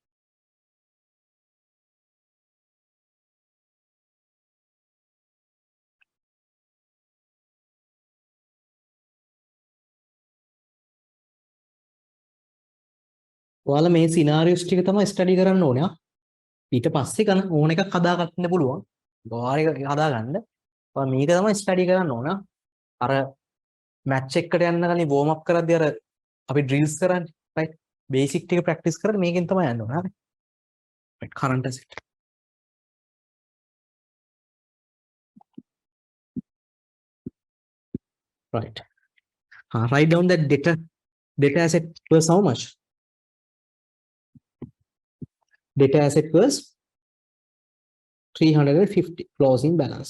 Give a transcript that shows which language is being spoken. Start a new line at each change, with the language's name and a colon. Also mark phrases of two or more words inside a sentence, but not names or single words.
Sinhala: ඔයාලා මේ scenarios ටික තමයි study කරන්න ඕනේ. ඊට පස්සේ කරන ඕන එකක් හදාගන්න පුළුවන්. ඔයාලා ඒක හදාගන්න. ඔයා මේක තමයි study කරන්න ඕන. අර match එකට යන්න කලින්
English: warm up
Sinhala: කරද්දී අර අපි drills කරන්නේ. right? Basic ටික practice කරලා මේකෙන් තමයි යන්න ඕන. හරි?
English: right, current asset. Right. Write down that data asset was how much? Data asset was 350 closing balance.